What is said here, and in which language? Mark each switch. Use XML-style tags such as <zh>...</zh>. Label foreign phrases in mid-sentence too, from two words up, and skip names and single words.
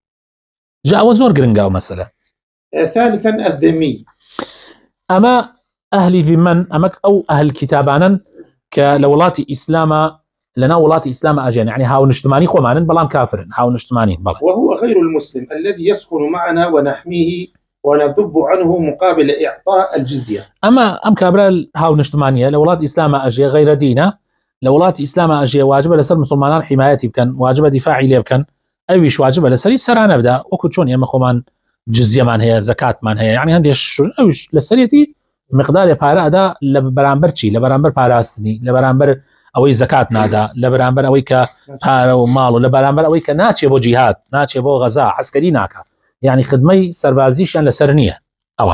<ckb>جا ئەوە زۆر گرنگە و مەسەلە.</ckb> <ar>ثالثا الذمي،</ar> <ckb>ئەمە ئەهلی ذمەن، ئەمە ئەو ئەهل کتابانن کە لە وڵاتی ئیسلامە لەناو وڵاتی ئیسلامە ئەژێن، یعنی هاو نیشتمانی خۆمانن بەڵام کافرن، هاو نیشتمانین. بەڵێ.</ckb> <ar>وهو غير المسلم الذي يسكن معنا ونحميه ونذب عنه مقابل إعطاء الجزية.</ar> <ckb>ئەم کابرا هاو نیشتمانیە لە وڵاتی ئیسلامە ئەژێ، غەیرە دینە، لە وڵاتی ئیسلامە ئەژێ، واجبە لەسەر مسلمانان حیمایەتی بکەن، واجبە دیفاعی لێ بکەن، ئەویش واجبە لەسەری سەرانە بدا، وەکو چۆن ئێمە خۆمان جزیەمان هەیە، زەکاتمان هەیە، یعنی هەندێک ئەوش لەسەرەتی مقدارێ پارە ئەدا لە بەرامبەر چی، لە بەرامبەر پاراستنی، لە بەرامبەر ئەوەی زەکات نادا، لە بەرامبەر ئەوەی کە پارە و ماڵ، و لە بەرامبەر ئەوەی کە ناچێ بۆ جیهاد، ناچێ بۆ غەزا، عەسکەری ناکات، یعنی خدمەی سەربازیشیان لەسەر نییە ئەوان.</ckb>